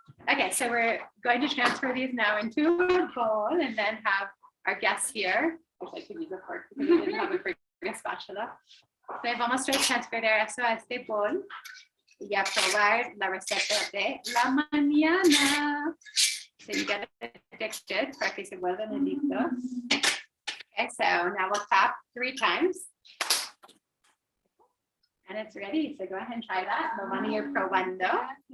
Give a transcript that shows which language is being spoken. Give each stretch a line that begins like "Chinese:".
English: Okay, so we're going to transfer these now into a bowl and then have our guests here. Actually, I could use a fork because I didn't have a big spatula.
Spanish: So vamos a transferir eso a este bol y a probar la receta de la mañana.
English: So you get it addicted
Spanish: para que se vuelvan adictos.
English: Okay, so now we'll tap 3 times. And it's ready, so go ahead and try that.
Spanish: Lo van a ir probando.